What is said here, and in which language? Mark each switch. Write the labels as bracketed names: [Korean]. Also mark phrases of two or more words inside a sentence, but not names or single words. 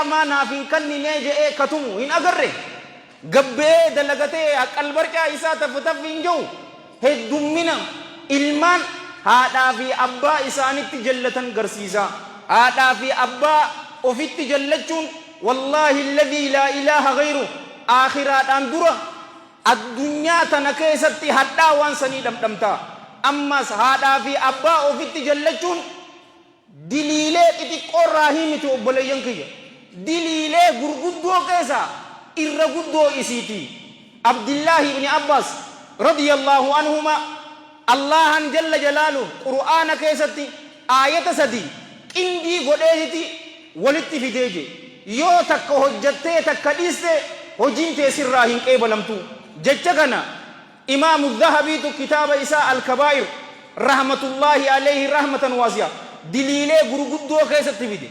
[Oromo] maanaaf hin kanninee je'ee katumu hin agarre gabbee dalagatee haqqal barcaa isaa taffataff hin jiru heddummina ilmaan haadhaa fi abbaa isaanitti jallatan garsiisaa haadhaa fi abbaa ofitti jallachuun [Arabic] والله الذي لا إله غيره [Oromo] aakhiraadhaan dura addunyaa tana keessatti hadhaa waan sanii dhamdhamta. Ammas haadhaa fi abbaa ofitti jallachuun diliilee xixiqqoorraa himiti obboleeyyan kiyya. Diliilee gurguddoo keessa irra guddoo isiiti. Abdillahi ibn Abbas [Arabic] رضي الله عنهما [Oromo] Allahan [Arabic] جل جلاله [Oromo] qur'aana keessatti aayata sadii qindii godheeti walitti fideeje. Yoo takka hojjattee takka dhiiste hojiin tee sirraa hin qeebalamtu. Jecha kana imaamu dhahabiitu kitaaba isaa al-kabaa'ir [Arabic] رحمة الله عليه رحمة واسعة [Oromo] diliilee gurguddoo keessatti fide.